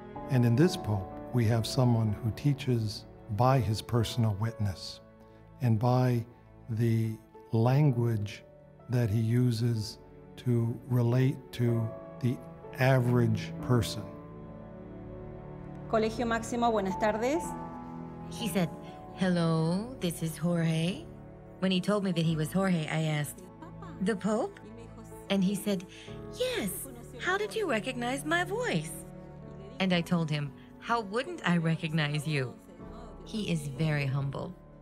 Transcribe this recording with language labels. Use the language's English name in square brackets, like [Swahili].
[English] And in this Pope, we have someone who teaches by his personal witness and by the language that he uses to relate to the average person. [Spanish] Colegio Máximo, buenas tardes. [English] She said, "Hello, this is Jorge." When he told me that he was Jorge, I asked, "The Pope?" And he said, "Yes, how did you recognize my voice?" And I told him, "How wouldn't I recognize you?" He is very humble,